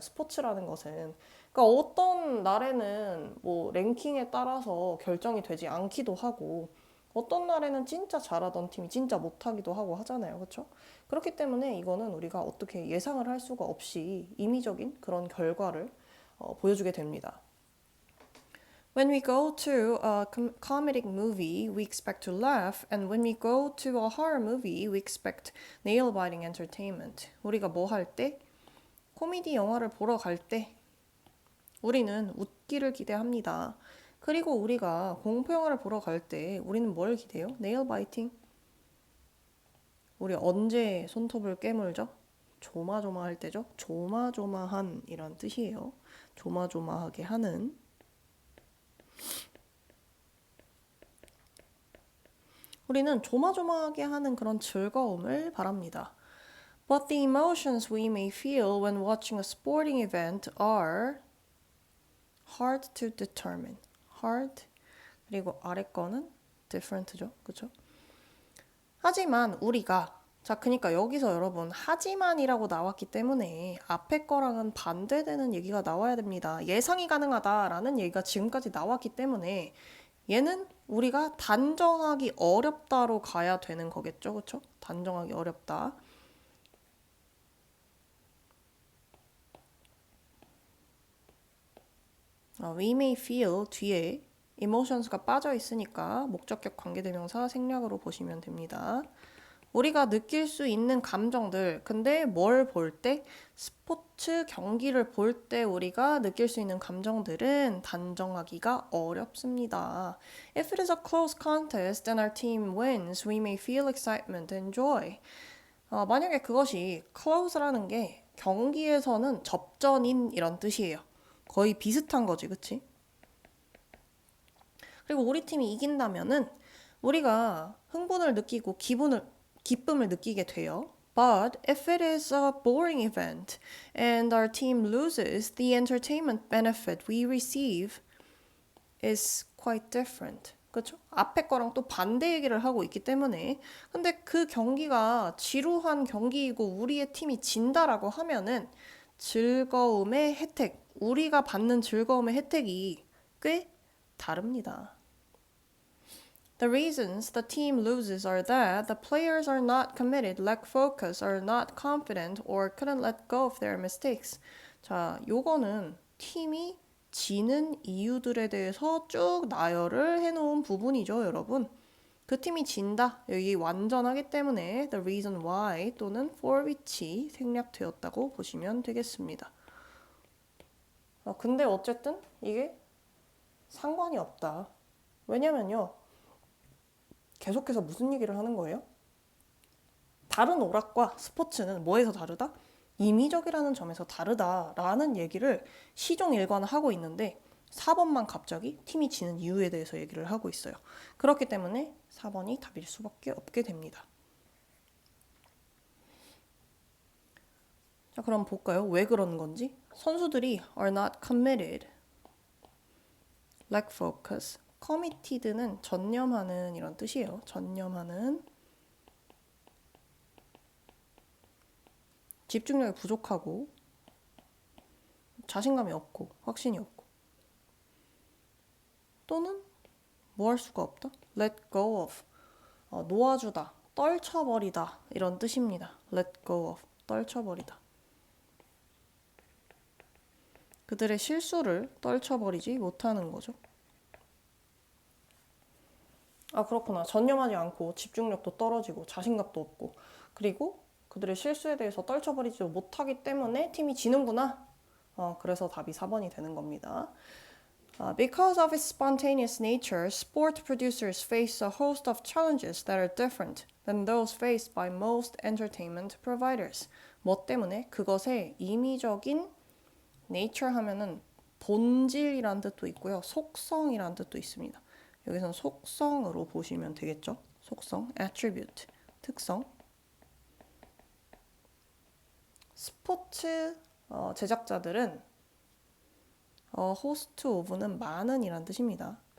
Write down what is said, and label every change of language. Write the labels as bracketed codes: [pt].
[ko] 스포츠라는 것은. 그러니까 어떤 날에는 뭐 랭킹에 따라서 결정이 되지 않기도 하고 어떤 날에는 진짜 잘하던 팀이 진짜 못하기도 하고 하잖아요. 그렇죠? 그렇기 때문에 이거는 우리가 어떻게 예상을 할 수가 없이 임의적인 그런 결과를 보여주게 됩니다. [en] When we go to a comedic movie, we expect to laugh, and when we go to a horror movie, we expect nail-biting entertainment. [ko] 우리가 뭐 할 때? 코미디 영화를 보러 갈 때 우리는 웃기를 기대합니다. 그리고 우리가 공포 영화를 보러 갈 때 우리는 뭘 기대요? [en] nail-biting. [ko] 우리 언제 손톱을 깨물죠? 조마조마할 때죠? 조마조마한 이란 뜻이에요. 조마조마하게 하는. 우리는 조마조마하게 하는 그런 즐거움을 바랍니다. [en] But the emotions we may feel when watching a sporting event are hard to determine. [ko] hard 그리고 아래 거는 different죠. 그렇죠? 하지만 우리가 그러니까 여기서 여러분 하지만이라고 나왔기 때문에 앞에 거랑은 반대되는 얘기가 나와야 됩니다. 예상이 가능하다라는 얘기가 지금까지 나왔기 때문에 얘는 우리가 단정하기 어렵다로 가야 되는 거겠죠. 그렇죠? 단정하기 어렵다. [en] We may feel [ko] 뒤에 emotions가 빠져 있으니까 목적격 관계대명사 생략으로 보시면 됩니다. 우리가 느낄 수 있는 감정들, 근데 뭘 볼 때? 스포츠 경기를 볼 때 우리가 느낄 수 있는 감정들은 단정하기가 어렵습니다. [en] If it is a close contest and our team wins, we may feel excitement and joy. [ko] 만약에 그것이 close라는 게 경기에서는 접전인 이런 뜻이에요. 거의 비슷한 거지, 그치? 그리고 우리 팀이 이긴다면은 우리가 흥분을 느끼고 기쁨을 느끼게 돼요. [en] But if it is a boring event and our team loses, the entertainment benefit we receive is quite different. [ko] 그렇죠? 앞에 거랑 또 반대 얘기를 하고 있기 때문에 근데 그 경기가 지루한 경기이고 우리의 팀이 진다라고 하면은 즐거움의 혜택, 우리가 받는 즐거움의 혜택이 꽤 다릅니다. [en] The reasons the team loses are that the players are not committed, lack focus, are not confident, or couldn't let go of their mistakes. [ko] 자, 요거는 팀이 지는 이유들에 대해서 쭉 나열을 해놓은 부분이죠, 여러분. 그 팀이 진다. 여기 완전하기 때문에 [en] the reason why [ko] 또는 [en] for which [ko] 생략되었다고 보시면 되겠습니다. 근데 어쨌든 이게 상관이 없다. 왜냐면요. 계속해서 무슨 얘기를 하는 거예요? 다른 오락과 스포츠는 뭐에서 다르다? 임의적이라는 점에서 다르다라는 얘기를 시종일관하고 있는데 4번만 갑자기 팀이 지는 이유에 대해서 얘기를 하고 있어요. 그렇기 때문에 4번이 답일 수밖에 없게 됩니다. 자, 그럼 볼까요? 왜 그런 건지. [en] 선수들이 are not committed, lack focus. [ko] committed는 전념하는 이런 뜻이에요. 전념하는. 집중력이 부족하고 자신감이 없고 확신이 없고 또는 뭐 할 수가 없다. [en] let go of. [ko] 놓아주다, 떨쳐버리다 이런 뜻입니다. [en] let go of. 떨쳐버리다. [ko] 그들의 실수를 떨쳐버리지 못하는 거죠. 그렇구나. 전념하지 않고 집중력도 떨어지고 자신감도 없고 그리고 그들의 실수에 대해서 떨쳐버리지 못하기 때문에 팀이 지는구나. 그래서 답이 4번이 되는 겁니다. [en] Because of its spontaneous nature, sport producers face a host of challenges that are different than those faced by most entertainment providers. [ko] 뭐 때문에? 그것의 임의적인 nature 하면은 본질이란 뜻도 있고요. 속성이란 뜻도 있습니다. 여기서는 속성으로 보시면 되겠죠. 속성, attribute, 특성. 스포츠 제작자들은 host of는 많은 이란 뜻입니다.